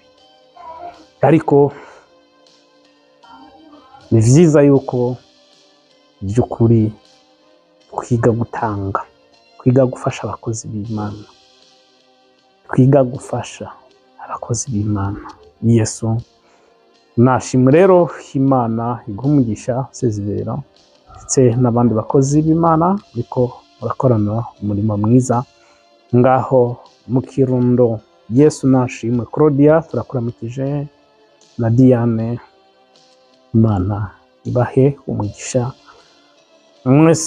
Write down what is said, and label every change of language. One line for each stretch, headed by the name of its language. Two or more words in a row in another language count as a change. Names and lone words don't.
Rundi: Ariko ni vyiza yuko by'ukuri twiga gutanga, twiga gufasha abakozi b'Imana, twiga gufasha abakozi b'Imana. Yesu nashimwe. Rero Imana iguha umugisha Sezibera ndetse n'abandi bakozi b'Imana ariko murakorana umurimo mwiza ngaho mu Kirundo. Yesu nashimwe. Claudia turakuramukije na Diane, Imana ibahe umugisha mwese.